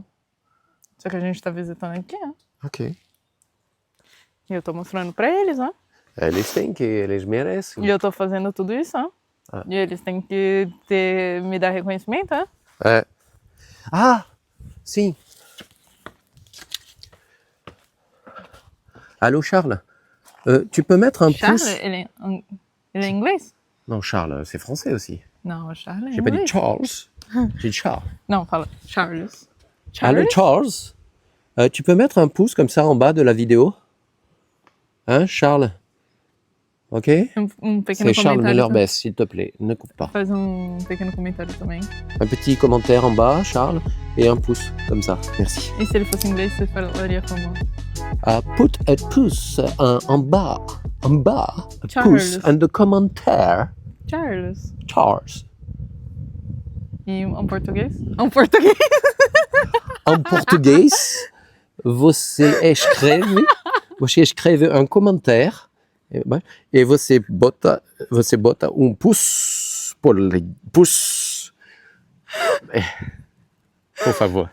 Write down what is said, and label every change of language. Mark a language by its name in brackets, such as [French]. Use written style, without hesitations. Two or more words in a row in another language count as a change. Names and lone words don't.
[Portuguese] Só que a gente tá visitando aqui, ó. Ok. E eu tô mostrando pra eles, ó. Eles merecem. E eu tô fazendo tudo isso, ó. Ah. E eles têm que me dar reconhecimento, ó. É. Ah, sim. [French] Allô, Charles? Tu peux mettre un Charles, pouce... [Portuguese] ele é inglês? [French] Non, Charles, c'est français aussi. [Portuguese] Não, o Charles é [French] J'ai pas dit [Portuguese] inglês. [French] Charles, j'ai dit Charles. [Portuguese] Não, fala Charles. [French] Allô, Charles? Tu peux mettre un pouce comme ça en bas de la vidéo? Hein, Charles? Ok? [Portuguese] Um pequeno [French] C'est Charles [Portuguese] comentário. [French] Müller-Bess, s'il te plaît, ne coupe pas. [Portuguese] Faz pequeno comentário também. [French] Un petit commentaire en bas, Charles, et un pouce, comme ça. Merci. [Portuguese] E se ele fosse inglês, você falaria como? [English] Put a [French] pouce en bas, [English] a Charles. pouce, and the commentaire, Charles. Charles. [Portuguese] E um português? Um português. Em português, você escreve um comentário e você bota pouce por favor.